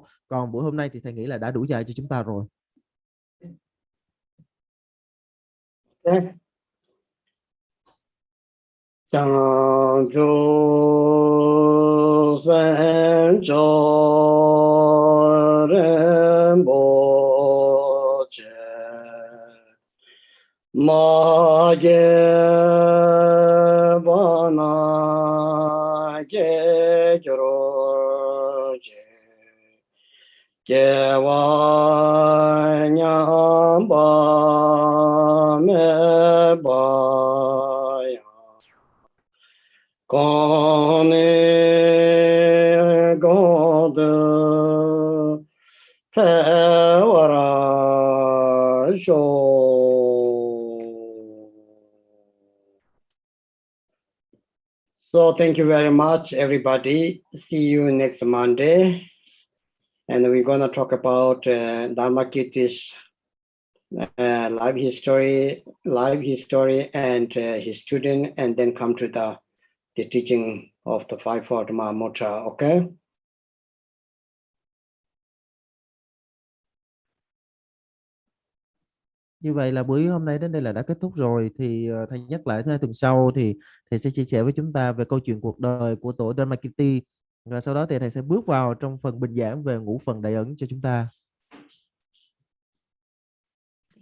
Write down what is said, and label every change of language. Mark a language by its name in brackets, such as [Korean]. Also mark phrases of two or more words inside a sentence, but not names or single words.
[Vietnamese] Còn buổi hôm nay thì thầy nghĩ là đã đủ dài cho chúng ta rồi. Chẳng chú sen cho ren bo che ma ge ba na ge ro che ge wa nya ba me ba con God [English] So thank you very much, everybody. See you next Monday. And we're going to talk about Dharmakirti's life history and his student, and then come to the teaching of the Fivefold Mahamudra, okay? [Vietnamese] Như vậy là buổi hôm nay đến đây là đã kết thúc rồi. Thì thầy nhắc lại thứ hai tuần sau thì thầy sẽ chia sẻ với chúng ta về câu chuyện cuộc đời của tổ Dharmakirti. Và sau đó thì thầy sẽ bước vào trong phần bình giảng về ngũ phần đại ấn cho chúng ta.